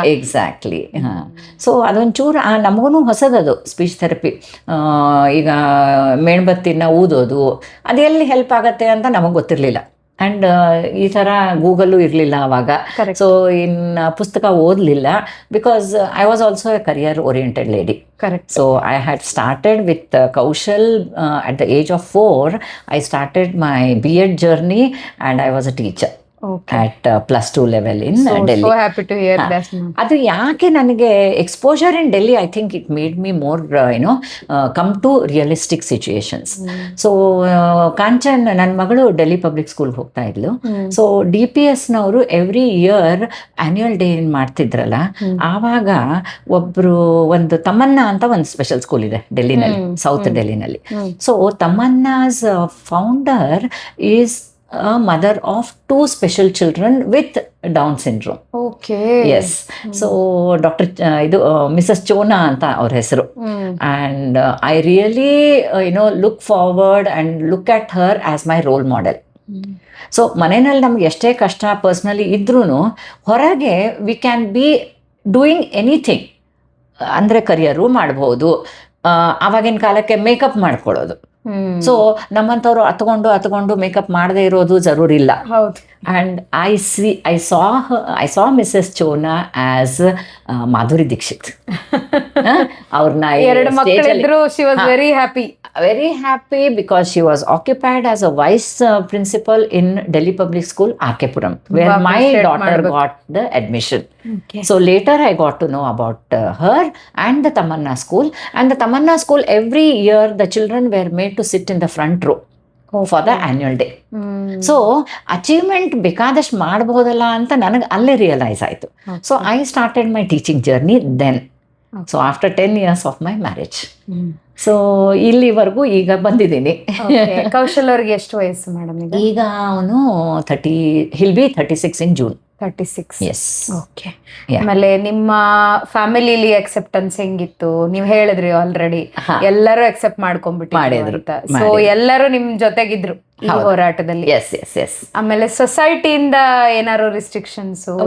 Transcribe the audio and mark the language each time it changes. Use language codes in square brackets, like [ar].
[kn] Exactly. ಹಾಂ, so ಅದೊಂಚೂರು ನಮಗೂ ಹೊಸದದು speech therapy. ಈಗ ಮೇಣಬತ್ತಿನ ಊದೋದು ಅದೆಲ್ಲಿ ಹೆಲ್ಪ್ ಆಗತ್ತೆ ಅಂತ ನಮಗೆ ಗೊತ್ತಿರಲಿಲ್ಲ. ಆ್ಯಂಡ್ ಈ ಥರ ಗೂಗಲ್ಲು ಇರಲಿಲ್ಲ ಆವಾಗ. ಸೊ ಇನ್ನು ಪುಸ್ತಕ ಓದಲಿಲ್ಲ, [en] Because I was also a career oriented lady. Correct. So I had started with Kaushal at the age of 4. I started my B.Ed journey and I was a teacher at +2 level in Delhi. So happy to hear that. [kn] ಅದು ಯಾಕೆ ನನಗೆ [en] Exposure in Delhi, I think it made me more come to realistic situations. [kn] So Kanchan ನನ್ನ ಮಗಳು Delhi public ಸ್ಕೂಲ್ಗೆ ಹೋಗ್ತಾ ಇದ್ಲು. So DPSನವರು every year annual day ಏನು ಮಾಡ್ತಿದ್ರಲ್ಲ, ಆವಾಗ ಒಂದು ತಮನ್ನಾ ಅಂತ ಒಂದು ಸ್ಪೆಷಲ್ ಸ್ಕೂಲ್ ಇದೆ ಡೆಲ್ಲಿನಲ್ಲಿ, south ಡೆಲ್ಲಿನಲ್ಲಿ. [en] So Tamanna's founder is a mother of 2 special children with Down syndrome. Okay. Yes. So Dr. Mrs. Chona anta our ಹೆಸರು. And I really look forward and look at her as my role model. [kn] So ಮನೆಯಲ್ಲಿ ನಮ್ಗೆ ಎಷ್ಟೇ ಕಷ್ಟ personally ಇದ್ರೂ ಹೊರಗೆ [en] We can be doing anything. [kn] ಅಂದರೆ ಕರಿಯರು ಮಾಡ್ಬೋದು. ಆವಾಗಿನ ಕಾಲಕ್ಕೆ ಮೇಕಪ್ ಮಾಡ್ಕೊಳ್ಳೋದು. ಸೊ ನಮ್ಮಂಥವ್ರು ಹತ್ಕೊಂಡು ಮೇಕಪ್ ಮಾಡದೇ ಇರೋದು ಜರೂರಿಲ್ಲ. [en] And I saw Mrs Chona as Madhuri Dixit. ಅವ್ರನ್ನ [kn] 2 ಮಕ್ಕಳಿದ್ರು, [en] she was very happy because she was occupied as a vice principal in Delhi Public School, Arkepuram, where my daughter got the admission. So later I got to know about her and the Tamanna school. And the Tamanna school, every year the children were made to sit in the front row for the annual day. [kn] So achievement ಬೇಕಾದಷ್ಟು ಮಾಡ್ಬೋದಲ್ಲ ಅಂತ ನನಗೆ ಅಲ್ಲೇ realise ಆಯಿತು. [en] So I started my teaching journey then. So after 10 years of my marriage. [kn] So ಇಲ್ಲಿವರೆಗೂ ಈಗ ಬಂದಿದ್ದೀನಿ. ಕೌಶಲ್ ಅವ್ರಿಗೆ ಎಷ್ಟು ವಯಸ್ಸು ಮೇಡಮ್? ಈಗ ಅವನು [en] he'll be 36 in June. 36. Yes. Okay. [kn] ಆಮೇಲೆ ನಿಮ್ಮ ಫ್ಯಾಮಿಲಿಲಿ ಅಕ್ಸೆಪ್ಟೆನ್ಸ್ ಹೆಂಗಿತ್ತು? ನೀವು ಹೇಳಿದ್ರಿ ಆಲ್ರೆಡಿ ಎಲ್ಲರೂ ಅಕ್ಸೆಪ್ಟ್ ಮಾಡ್ಕೊಂಡ್ಬಿಟ್ಟಿದ್ರು. ಸೊ ಎಲ್ಲರೂ ನಿಮ್ ಜೊತೆಗಿದ್ರು ಈ ಹೋರಾಟದಲ್ಲಿ. ಆಮೇಲೆ ಸೊಸೈಟಿಯಿಂದ ಏನಾದ್ರು ರಿಸ್ಟ್ರಿಕ್ಷನ್ಸ್?